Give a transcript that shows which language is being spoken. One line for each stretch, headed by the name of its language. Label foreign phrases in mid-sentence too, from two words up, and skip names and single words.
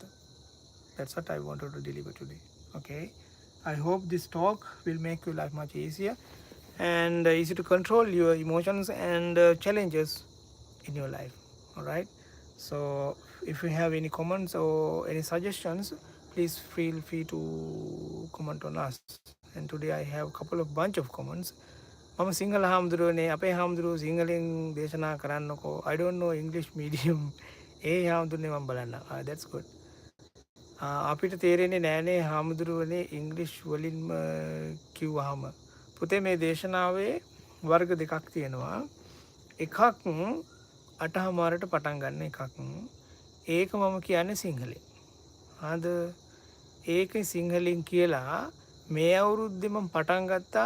English: That's what I wanted to deliver today. Okay, I hope this talk will make your life much easier and easy to control your emotions and challenges in your life. All right, so if you have any comments or any suggestions, please feel free to comment on us. And today I have a couple of bunch of comments.
Sinhala: මම සිංහල හාමුදුරුවනේ අපේ හාමුදුරුව සිංහලෙන් දේශනා කරන්නකෝ.
English: I don't know English medium.
Sinhala: ඒ හාමුදුරනේ මම බලන්න.
English: That's good.
Sinhala: අපිට තේරෙන්නේ නෑනේ හාමුදුරුවනේ ඉංග්ලිෂ් වලින්ම කිව්වහම. පුතේ මේ දේශනාවේ වර්ග දෙකක් තියෙනවා. එකක් 8:00ට පටන් ගන්න එකක්. ඒක මම කියන්නේ සිංහලෙන්. ආද ඒක සිංහලෙන් කියලා මේ අවුරුද්දේ මම පටන් ගත්තා.